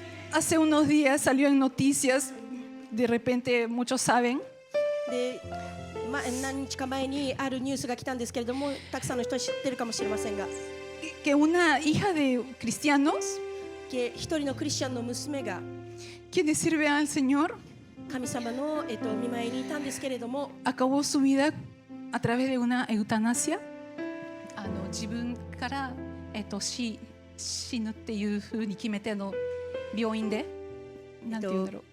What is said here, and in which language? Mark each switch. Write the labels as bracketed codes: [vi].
[es] Hace unos días salió en noticias, de repente muchos saben, [ja] で、何日か前にあるニュースが来たんですけれども、たくさんの人は知ってるかもしれませんが、 [es] que una hija de cristianos [ja] 一人のクリスチャンの娘が [es] quienes sirven al Señor [ja] 神様の、見舞いにいたんですけれども、 [es] acabó su vida a través de una eutanasia. [ja] 自分から、死ぬっていうふうに決めて病院でなんて言うんだろう。